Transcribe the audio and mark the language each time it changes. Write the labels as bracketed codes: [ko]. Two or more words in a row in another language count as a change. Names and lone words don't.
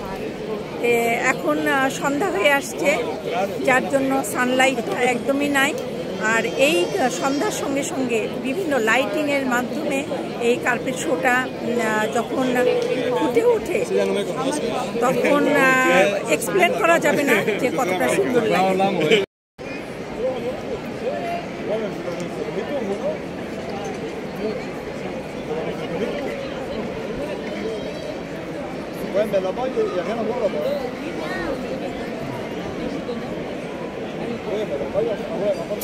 [bn] এখন সন্ধ্যা হয়ে আসছে, যার জন্য সানলাইটটা একদমই নাই। আর এই সন্ধ্যার সঙ্গে সঙ্গে বিভিন্ন লাইটিংয়ের মাধ্যমে এই কার্পেট শোটা যখন ফুটে ওঠে তখন এক্সপ্লেন করা যাবে না যে কতটা সুন্দর লাগে। [fr] Ouais, mais là-bas, il n'y a rien à voir là-bas. Oui, mais là-bas, il y a rien à voir.